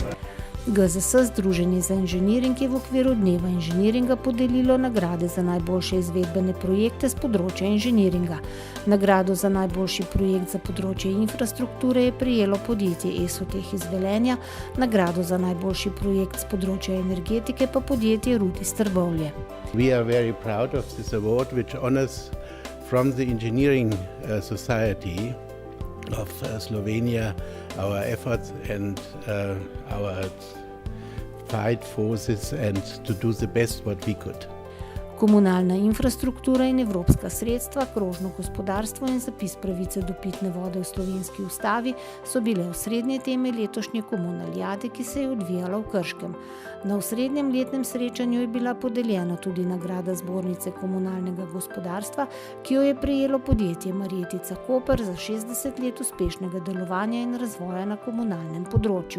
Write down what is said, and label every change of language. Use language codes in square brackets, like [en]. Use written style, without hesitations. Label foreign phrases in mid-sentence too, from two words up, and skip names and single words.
[sl] GZS, Združenje za inženiring, je v okviru Dneva inženiringa podelilo nagrade za najboljše izvedbene projekte z področja inženiringa. Nagrado za najboljši projekt za področje infrastrukture je prejelo podjetje Esoteh iz Velenja, nagrado za najboljši projekt z področja energetike pa podjetje Rud iz Trbovlje. [en] We are very proud of this award, which honors from the engineering society of Slovenia our efforts and our fight forces and to do the best what we could. [sl] Komunalna infrastruktura in evropska sredstva, krožno gospodarstvo in zapis pravice do pitne vode v slovenski ustavi so bile osrednje teme letošnje komunalijade, ki se je odvijala v Krškem. Na osrednjem letnem srečanju je bila podeljena tudi nagrada Zbornice komunalnega gospodarstva, ki jo je prejelo podjetje Marjetica Koper za 60 let uspešnega delovanja in razvoja na komunalnem področju.